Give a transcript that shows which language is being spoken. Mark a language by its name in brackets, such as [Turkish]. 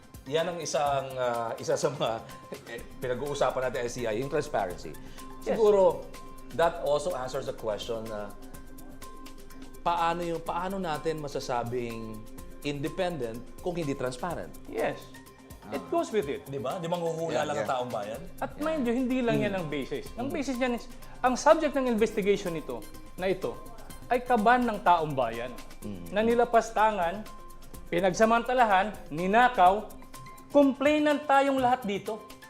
[Filipino] Yan ang isa sa mga pinag-uusapan natin ICI, yung transparency. Siguro, [English] that also answers the question [Filipino] na paano natin masasabing independent kung hindi transparent? [English] Yes. It goes with it. [Filipino] Di ba? Di manghuhula lang ang taong bayan? At [English] mind you, [Filipino] hindi lang yan ang basis. Ang basis niyan is, ang subject ng investigation ito ay kaban ng taong bayan na nilapastangan, pinagsamantalahan, ninakaw, complainant tayong lahat dito.